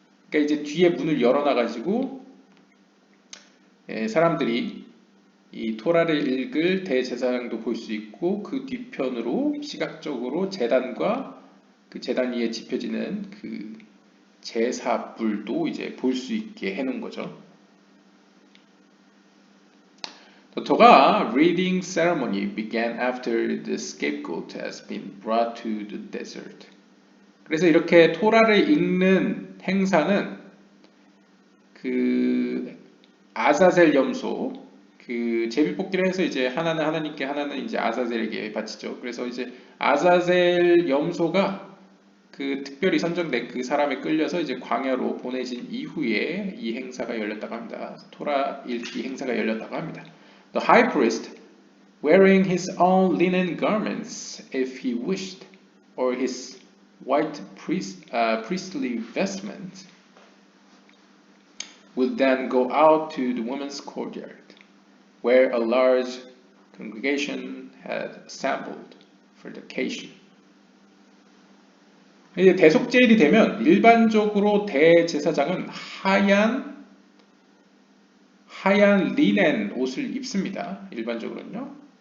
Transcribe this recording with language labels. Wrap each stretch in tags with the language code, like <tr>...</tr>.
<ko>그러니까 이제 뒤에 문을 열어놔가지고 사람들이 이 토라를 읽을 대제사장도 볼 수 있고 그 뒤편으로 시각적으로 제단과 그 제단 위에 집혀지는 그 제사불도 이제 볼 수 있게 해놓은 거죠.</ko> <en>The Torah reading ceremony began after the scapegoat has been brought to the desert.</en> <ko>그래서 이렇게 토라를 읽는 행사는 그 아자젤 염소 그 제비뽑기를 해서 이제 하나는 하나님께 하나는 이제 아자젤에게 바치죠. 그래서 이제 아자젤 염소가 그 특별히 선정된 그 사람에 끌려서 이제 광야로 보내진 이후에 이 행사가 열렸다고 합니다. 토라 읽기 행사가 열렸다고 합니다.</ko> <en>The high priest, wearing his own linen garments if he wished, or his white priestly vestments, would then go out to the women's courtyard, where a large congregation had assembled for the occasion.</en> <ko>이제 대속죄일이 되면 일반적으로 대제사장은 하얀 리넨 옷을 입습니다. 일반적으로는요.</ko>